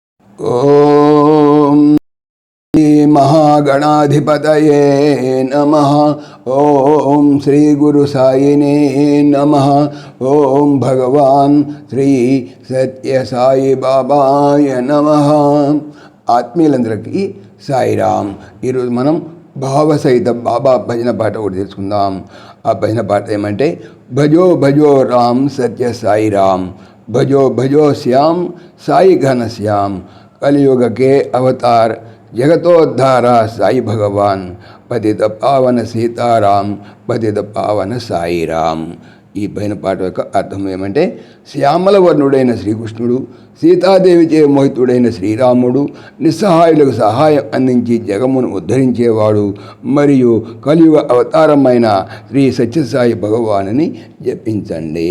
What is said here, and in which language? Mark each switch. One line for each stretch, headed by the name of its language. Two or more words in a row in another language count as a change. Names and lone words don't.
Sanskrit: ఓం महागणाधिपतये नमः। ओम श्री गुरु साईने नमः। ओम भगवान श्री सत्य साई बाबाय नमः।
Telugu: ఆత్మీయులందరికీ సాయిరామ్। ఈరోజు మనం భావసహిత బాబా భజన పాట ఒకటి తెలుసుకుందాం। ఆ భజన పాట ఏమంటే,
Hindi: भजो भजो राम सत्य साईराम, भजो भजो श्याम साई घन श्याम, कलियुग के अवतार जगतोद्धार साई भगवान, पतित पावन सीताराम, पतित पावन साईराम।
Telugu: ఈ భజన పాట యొక్క అర్థం ఏమంటే, శ్యామల వర్ణుడైన శ్రీకృష్ణుడు, సీతాదేవిచే మోహితుడైన శ్రీరాముడు, నిస్సహాయులకు సహాయం అందించి జగమును ఉద్ధరించేవాడు మరియు కలియుగ అవతారమైన శ్రీ సత్యసాయి భగవానుని జపించండి।